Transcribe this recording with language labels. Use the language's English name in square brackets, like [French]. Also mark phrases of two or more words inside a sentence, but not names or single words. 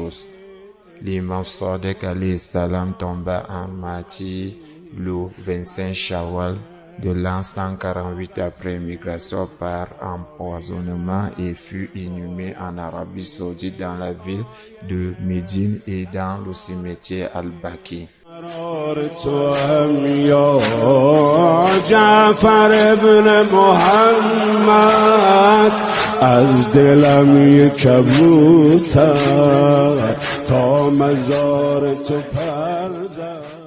[French] » L'imam Sadiq [Arabic] عليه السلام [French] tomba en martyr le 25 Shawwal de l'an 148 après migration par empoisonnement et fut inhumé en Arabie Saoudite dans la ville de Médine et dans le cimetière Al-Baqi. [Persian] جعفر ابن محمد از دلم یک کبوتر تا مزار تو پر زد